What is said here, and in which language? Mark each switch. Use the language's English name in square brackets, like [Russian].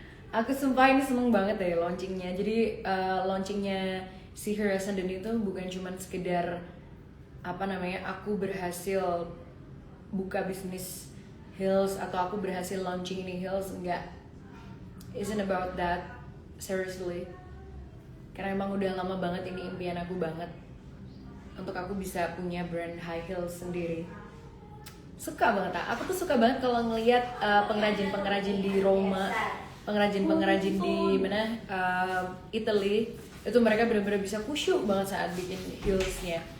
[Indonesian] Aku sumpah ini seneng banget deh launchingnya. Jadi launchingnya si Her Ascendant itu bukan cuma sekedar aku berhasil buka bisnis heels atau aku berhasil launching ini heels, enggak. [English] Isn't about that, seriously. [Indonesian] Karena emang udah lama banget ini impian aku banget untuk aku bisa punya brand high heels sendiri. Suka banget, aku tuh suka banget kalau ngelihat pengrajin-pengrajin di Roma, pengrajin-pengrajin di Italy, itu mereka benar-benar bisa khusyuk banget saat bikin heelsnya.